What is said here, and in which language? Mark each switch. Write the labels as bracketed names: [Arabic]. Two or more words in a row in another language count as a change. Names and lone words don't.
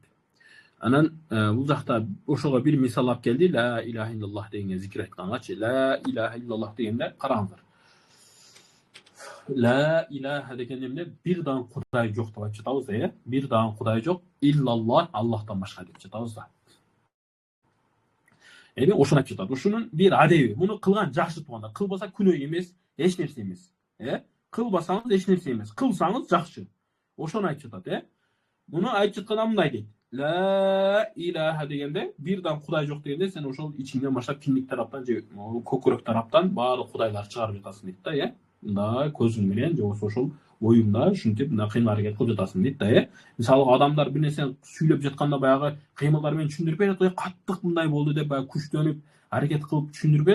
[Kyrgyz] Анан бул жакта ошого бир мисал алып келди. [Arabic] لا إله إلا الله [Kyrgyz] дегенге зикир айткангачы, [Arabic] لا إله إلا الله [Kyrgyz] дегенде караңыздар. [Arabic] لا إله [Kyrgyz] деген эмне? Бир дагы кудай жок деп айтып жатабыз да, Бир дагы кудай жок, иллаллах Аллахтан башка деп жатабыз да. Эми ошону айтып жатат. Ушунун бир адеби. Муну кылган жакшы туугандар. Кылбаса күнөө эмес, эч нерсе эмес. Кылбасаңыз эч нерсе эмес. Кылсаңыз жакшы. Ошону айтып жатат, Муну айтып жатканда мындай дейт. [Arabic] لا إله [Kyrgyz] дегенде, бир дагы кудай жок дегенде, сен ошол ичиңден баштап киндик тараптан же көкүрөк тараптан баардык кудайларды чыгарып жатасың дейт да, Мындай көзүң менен же болбосо ошол оюңда ушинтип мына кыймыл аракет кылып жатасың дейт да, Мисалы адамдар бир нерсени сүйлөп жатканда баягы кыймылдар менен түшүндүрүп берет, каттык мындай болду деп баягы күчтөнүп аракет кылып түшүндүрүп берет.